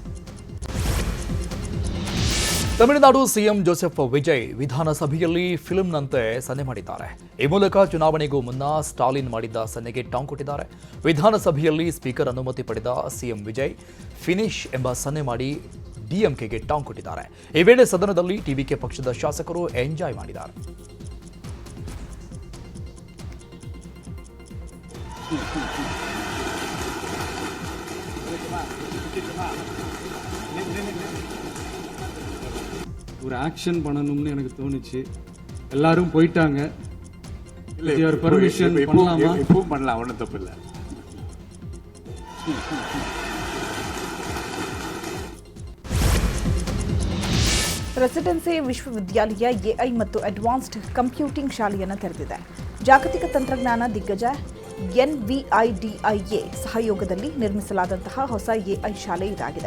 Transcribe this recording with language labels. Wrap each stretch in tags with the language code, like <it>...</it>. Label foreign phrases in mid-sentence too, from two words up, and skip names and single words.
<kn>ತಮಿಳುನಾಡು ಸಿಎಂ ಜೋಸೆಫ್ ವಿಜಯ್ ವಿಧಾನಸಭೆಯಲ್ಲಿ ಫಿಲ್ಮ್ನಂತೆ ಸನ್ನೆ ಮಾಡಿದ್ದಾರೆ. ಈ ಮೂಲಕ ಚುನಾವಣೆಗೂ ಮುನ್ನ ಸ್ಟಾಲಿನ್ ಮಾಡಿದ್ದ ಸನ್ನೆಗೆ ಟಾಂಗ್ ಕೊಟ್ಟಿದ್ದಾರೆ. ವಿಧಾನಸಭೆಯಲ್ಲಿ ಸ್ಪೀಕರ್ ಅನುಮತಿ ಪಡೆದ ಸಿಎಂ ವಿಜಯ್ ಫಿನಿಶ್ ಎಂಬ ಸನ್ನೆ ಮಾಡಿ ಡಿಎಂಕೆಗೆ ಟಾಂಗ್ ಕೊಟ್ಟಿದ್ದಾರೆ. ಈ ವೇಳೆ ಸದನದಲ್ಲಿ ಟಿವಿಕೆ ಪಕ್ಷದ ಶಾಸಕರು ಎಂಜಾಯ್ ಮಾಡಿದ್ದಾರೆ.</kn> <ta>ஒரு ஆக்ஷன் பண்ணணும்னு எனக்கு தோணுச்சு. எல்லாரும் போயிட்டாங்க. பர்மிஷன் பண்ணலாமா? இப்பவும் பண்ணலாம், ஒன்றும் தப்பு இல்லை.</ta> <kn>ರೆಸಿಡೆನ್ಸಿ ವಿಶ್ವವಿದ್ಯಾಲಯ ಎಐ ಮತ್ತು</kn> <en>advanced computing</en> <kn>ಶಾಲೆಯನ್ನು ತೆರೆದಿದೆ. ಜಾಗತಿಕ ತಂತ್ರಜ್ಞಾನ ದಿಗ್ಗಜ ಎನ್ವಿಐಡಿಐಎ ಸಹಯೋಗದಲ್ಲಿ ನಿರ್ಮಿಸಲಾದಂತಹ ಹೊಸ ಎಐ ಶಾಲೆ ಇದಾಗಿದೆ.</kn>